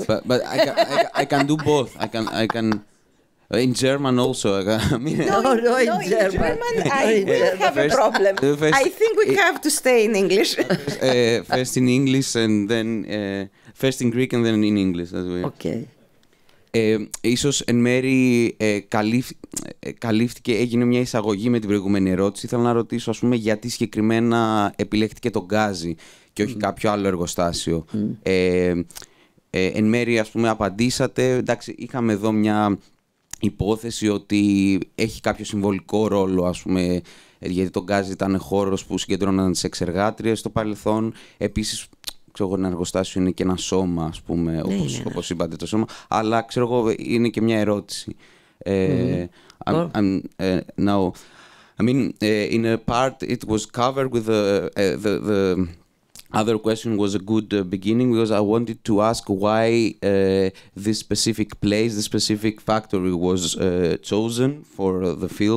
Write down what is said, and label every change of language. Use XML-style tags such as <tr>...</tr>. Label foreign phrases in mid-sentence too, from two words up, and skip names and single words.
<en>But I can do both. I can in German also. No, in German I will have a problem. I think we have to stay in English. First in English and then first in Greek and then in English as well. Okay.</en> <el>ίσως εν μέρη καλύφθηκε, έγινε μια εισαγωγή με την προηγούμενη ερώτηση. Ήθελα να ρωτήσω, ας πούμε, γιατί συγκεκριμένα επιλέχτηκε το γκάζι και όχι κάποιο άλλο εργοστάσιο. Εν μέρη, ας πούμε, απαντήσατε. Εντάξει, είχαμε εδώ μια υπόθεση ότι έχει κάποιο συμβολικό ρόλο, ας πούμε, γιατί το γκάζι ήταν χώρος που συγκεντρώναν τις εξεργάτριες στο παρελθόν. Επίσης, ξέρω εγώ, ένα εργοστάσιο είναι και ένα σώμα, ας πούμε, όπως είπατε το σώμα, αλλά ξέρω εγώ, είναι και μια ερώτηση.</el> <en>Now, I mean, in a part it was covered with the other question was a good beginning, because I wanted to ask why this specific place, this specific factory was chosen for the film.</en>